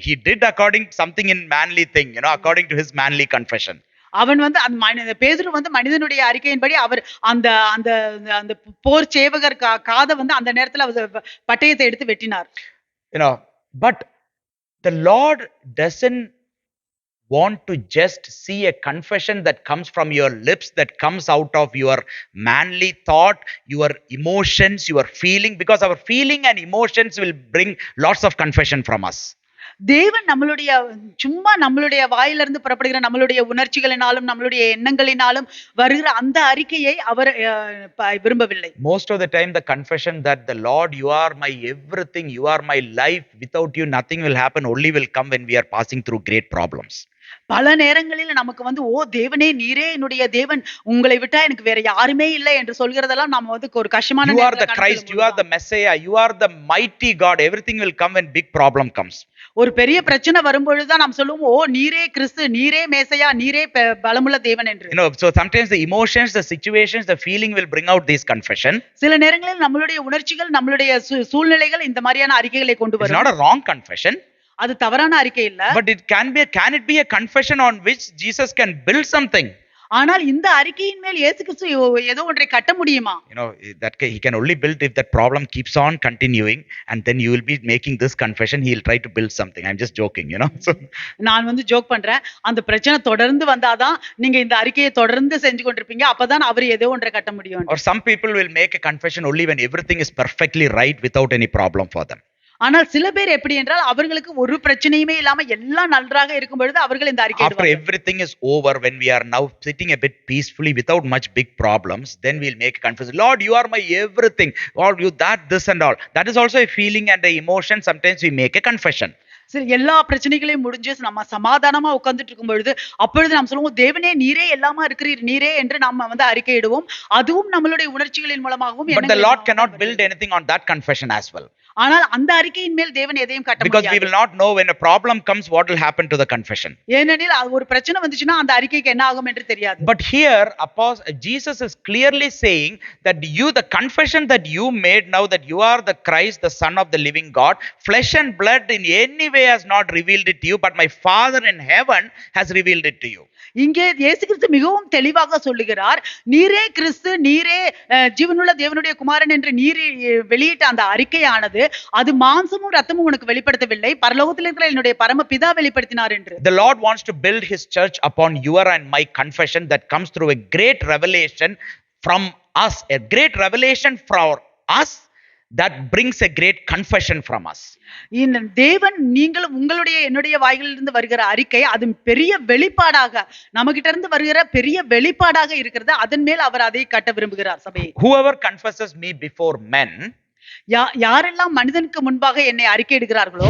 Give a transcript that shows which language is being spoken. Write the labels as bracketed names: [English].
[English] He did according something in manly thing, according to his manly confession. [Tamil] அவன் வந்து அந்த பேதுரு வந்து மனிதனுடைய அறிக்கையின்படி அவர் அந்த அந்த அந்த போர் சேவகர் காதை வந்து அந்த நேரத்துல பட்டயத்தை எடுத்து வெட்டினார். [English] But the Lord doesn't want to just see a confession that comes from your lips, that comes out of your manly thought, your emotions, your feeling, because our feeling and emotions will bring lots of confession from us. [Tamil] தேவன் நம்மளுடைய வாயிலிருந்து புறப்படுகிற நம்மளுடைய உணர்ச்சிகளினாலும் நம்மளுடைய எண்ணங்களினாலும் வருகிற அந்த அறிக்கையை அவர் விரும்பவில்லை. [English] Most of the time the confession that the Lord, you are my everything, you are my life, without you nothing will happen, only will come when we are passing through great problems. [Tamil] பல நேரங்களில் நமக்கு வந்து, ஓ தேவனே, நீரே என்னுடைய தேவன், உங்களை விட்டா எனக்கு வேற யாருமே இல்லை என்று சொல்கிறதெல்லாம் நாம வந்து ஒரு கஷ்டமான, [English] you are the Christ, you are the Messiah, you are the mighty God, everything will come when big problem comes. [Tamil] ஒரு பெரிய பிரச்சனை வரும்பொழுதுதான் நாம் சொல்லுவோம், ஓ நீரே கிறிஸ்து, நீரே மேசையா, நீரே பலமுள்ள தேவன் என்று. [English] So sometimes the emotions, the situations, the feeling will bring out this confession. [Tamil] சில நேரங்களில் நம்மளுடைய உணர்ச்சிகள், நம்மளுடைய சூழ்நிலைகள் இந்த மாதிரியான அறிக்கைகளை கொண்டு வரும். [English] It's not a wrong confession. [Tamil] அது தவறான அறிக்கை இல்ல. [English] But can it be a confession on which Jesus can build something? [Tamil] ஆனால் இந்த அறிக்கையின் மேல் இயேசு கிறிஸ்து ஏதோ ஒன்றை கட்ட முடியுமா? [English] He can only build if that problem keeps on continuing, and then you will be making this confession. He will try to build something. I'm just joking. So [Tamil] நான் ஜோக் பண்றேன். அந்த பிரச்சனை தொடர்ந்து வந்தாதான் நீங்க இந்த அறிக்கையை தொடர்ந்து செஞ்சு கொண்டிருப்பீங்க. அப்பதான் அவர் ஏதோ ஒன்றை கட்ட முடியும். [English] or some people will make a confession only when everything is perfectly right without any problem for them. [Tamil] ஆனால் சில பேர் எப்படி என்றால் அவர்களுக்கு ஒரு பிரச்சனையுமே இல்லாம எல்லாம் நன்றாக இருக்கும் பொழுது அவர்கள் இந்த அறிக்கை [English] After everything is over, when we are now sitting a bit peacefully without much big problems, then we'll make a confession. Lord, you are my everything. Lord, you that, this and all. That is also a feeling and a emotion. Sometimes we make a confession. [Tamil] சரி, எல்லா பிரச்சனைகளையும் முடிஞ்சு நம்ம சமாதானமா உட்கார்ந்துட்டு இருக்கும் பொழுது அப்பொழுது நாம் சொல்லுவோம், தேவனே நீரே எல்லாமா இருக்கிறீர், நீரே என்று நம்ம அறிக்கையிடுவோம். அதுவும் நம்மளுடைய உணர்ச்சிகளின் மூலமாகவும். [English] But the Lord cannot build anything on that confession as well. [Tamil] ஆனால் அந்த அறிக்கையின் மேல் தேவன் எதையும் கட்ட முடியாது. [English] Because we will not know when a problem comes what will happen to the confession. [Tamil] ஏனெனில் ஒரு பிரச்சனை வந்துச்சுனா அந்த அறிக்கைக்கு என்ன ஆகும் என்று தெரியாது. [English] But here Jesus is clearly saying that the confession that you made now, that you are the Christ, the Son of the living God, flesh and blood in any way has not revealed it to you, but my Father in heaven has revealed it to you. [Tamil] இங்கே இயேசு கிறிஸ்து மிகவும் தெளிவாக சொல்லுகிறார், நீரே கிறிஸ்து, நீரே ஜீவனுள்ள தேவனுடைய குமாரன் என்று நீர் வெளியிட்ட அந்த அறிக்கையானது அது மாம்சமும் ரத்தமும் உனக்கு வெளிப்படுத்தவில்லை, பரலோகத்தில் இருக்கிற என்னுடைய பரமபிதா வெளிப்படுத்தினார் என்று. [English] The Lord wants to build his church upon your and my confession that comes through a great revelation from us, a great revelation for us that brings a great confession from us. [Tamil] இந்த தேவன் நீங்களும் உங்களுடைய என்னுடைய வாய்களிலிருந்து வருகிற அறிக்கை அது பெரிய வெளிப்பாடாக நமக்கிட்ட இருந்து வருகிற பெரிய வெளிப்பாடாக இருக்கிறது. அதன் மேல் அவர் அதை கட்ட விரும்புகிறார் சபையை. [English] Whoever confesses me before men, [Tamil] யாரெல்லாம் மனிதனுக்கு முன்பாக என்னை அறிக்கையிடுகிறார்களோ,